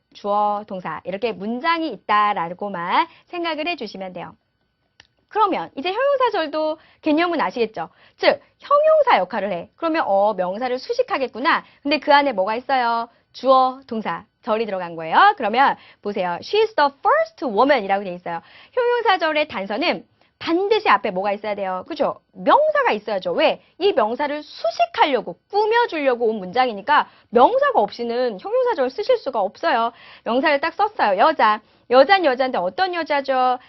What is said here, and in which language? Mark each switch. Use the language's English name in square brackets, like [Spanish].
[Korean] 주어, 동사 이렇게 문장이 있다라고만 생각을 해주시면 돼요. 그러면 이제 형용사절도 개념은 아시겠죠? 즉 형용사 역할을 해. 그러면 명사를 수식하겠구나. 근데 그 안에 뭐가 있어요? 주어, 동사, 절이 들어간 거예요. 그러면 보세요. [English] She's the first woman [Korean] 이라고 돼 있어요. 형용사절의 단서는 반드시 앞에 뭐가 있어야 돼요. 그죠? 명사가 있어야죠. 왜? 이 명사를 수식하려고, 꾸며주려고 온 문장이니까 명사가 없이는 형용사절 쓰실 수가 없어요. 명사를 딱 썼어요. 여자는 여자인데 어떤 여자죠?